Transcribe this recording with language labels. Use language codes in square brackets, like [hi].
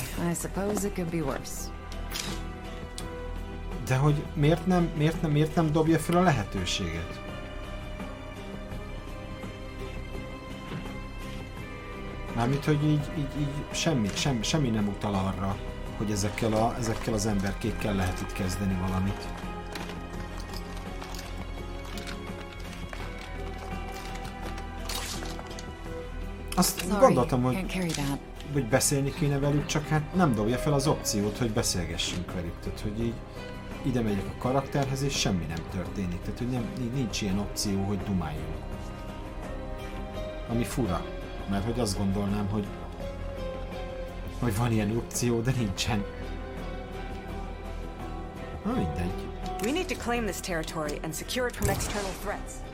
[en] I suppose it could be worse. [hu] De hogy miért nem dobja fel a lehetőséget? Mármint, hogy így semmi nem utal arra, hogy ezekkel az emberkékkel lehet itt kezdeni valamit. Azt gondoltam, hogy beszélni kéne velük, csak hát nem dobja fel az opciót, hogy beszélgessünk velük. Tehát, hogy így ide megyek a karakterhez, és semmi nem történik. Tehát, hogy nincs ilyen opció, hogy dumáljunk. Ami fura, mert hogy azt gondolnám, hogy van ilyen opció, de nincsen. Na mindegy. [en] We need to claim this territory and secure it from external threats.